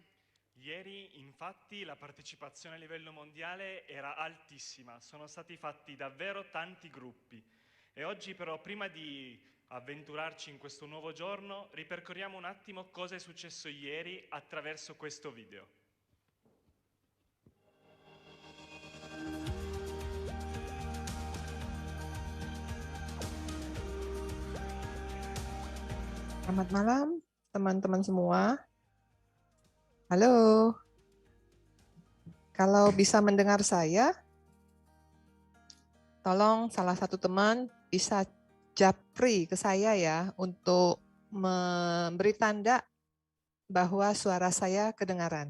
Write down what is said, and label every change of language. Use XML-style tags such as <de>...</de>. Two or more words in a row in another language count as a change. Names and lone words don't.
<it>Ieri, infatti, la partecipazione a livello mondiale era altissima, sono stati fatti davvero tanti gruppi. E oggi però, prima di avventurarci in questo nuovo giorno, ripercorriamo un attimo cosa è successo ieri attraverso questo video.</it> <id>Selamat malam, teman-teman semua. Halo, kalau bisa mendengar saya, tolong salah satu teman bisa japri ke saya ya untuk memberi tanda bahwa suara saya kedengaran.</id>